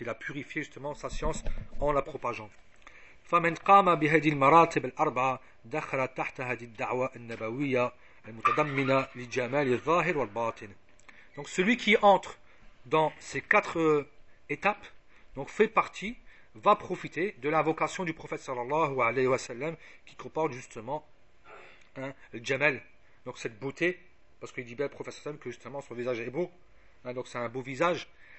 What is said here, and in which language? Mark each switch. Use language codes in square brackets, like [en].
[fr] Il a purifié justement sa science en la propageant. [ar] فمن قام بهذه المراتب الأربعة دخل تحت هذه الدعوة النبوية المتضمنة لجمال الظاهر والباطن. [fr] Donc celui qui entre dans ces quatre étapes, donc fait partie, va profiter de l'invocation du prophète sallallahu alayhi wa sallam qui comporte justement hein, le Jamal, donc cette beauté. Parce qu'il dit bien, le professeur Sam, que justement son visage est beau. Hein, donc c'est un beau visage.